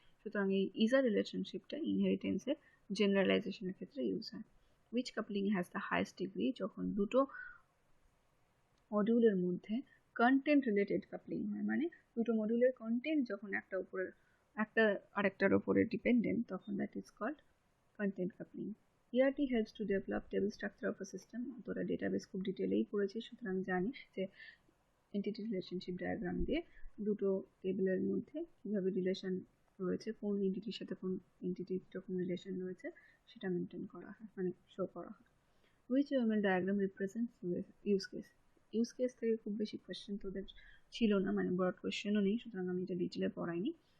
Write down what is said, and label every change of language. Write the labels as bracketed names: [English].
[Bangla] সুতরাং এই ইজার রিলেশনশিপটা ইনহেরিটেন্সের জেনারেলাইজেশনের ক্ষেত্রে ইউজ হয়। [English] which coupling has the highest degree, [Bangla] যখন দুটো মডিউলের মধ্যে কন্টেন্ট রিলেটেড কাপলিং হয়, মানে দুটো মডিউলের কন্টেন্ট যখন একটা আরেকটার উপরে ডিপেন্ডেন্ট, তখন [English] That is called content coupling. ERT helps to develop table structure of a system. [Bangla] তোরা ডেটাবেস খুব ডিটেলেই পড়েছিস, সুতরাং জানিস যে এন্টিটি রিলেশনশিপ ডায়াগ্রাম দিয়ে দুটো টেবিলের মধ্যে কীভাবে রিলেশন রয়েছে, কোন এন্টিটির সাথে কোন এন্টিটির যখন রিলেশন রয়েছে সেটা মেনটেন করা হয়, মানে শো করা হয়। [English] Which UML diagram represents use case. [Bangla] Use case থেকে খুব বেশি কোয়েশ্চেন তোদের ছিল না, মানে ব্রড কোয়েশ্চেনও নেই, সুতরাং আমি এটা ডিটেলে পড়াইনি।